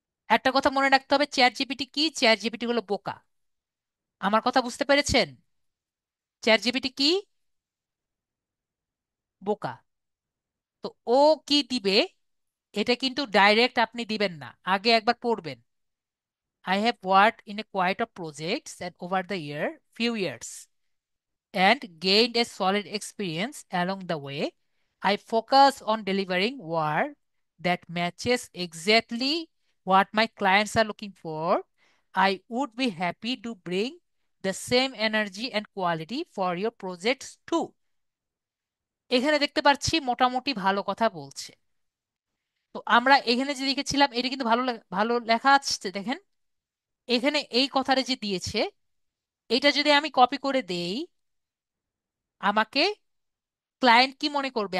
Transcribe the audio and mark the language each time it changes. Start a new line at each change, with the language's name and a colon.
Bangla: একটা কথা মনে রাখতে হবে, চ্যাট জিপিটি কি? চ্যাট জিপিটি হলো বোকা। আমার কথা বুঝতে পেরেছেন? চ্যাট জিপিটি কি? বোকা। তো ও কি দিবে এটা কিন্তু ডাইরেক্ট আপনি দিবেন না, আগে একবার পড়বেন।
English: I have worked in a quite of projects and over the few years and gained a solid experience along the way. I focus on delivering work that matches exactly what my clients are looking for. I would be happy to bring the same energy and quality for your projects too.
Bangla: এখানে দেখতে পাচ্ছি মোটামুটি ভালো কথা বলছে। তো আমরা এখানে যে লিখেছিলাম এটা কিন্তু ভালো লেখা আছে দেখেন। এখানে এই কথাটা যে দিয়েছে এটা যদি আমি কপি করে দেই, আমাকে ক্লায়েন্ট কি মনে করবে?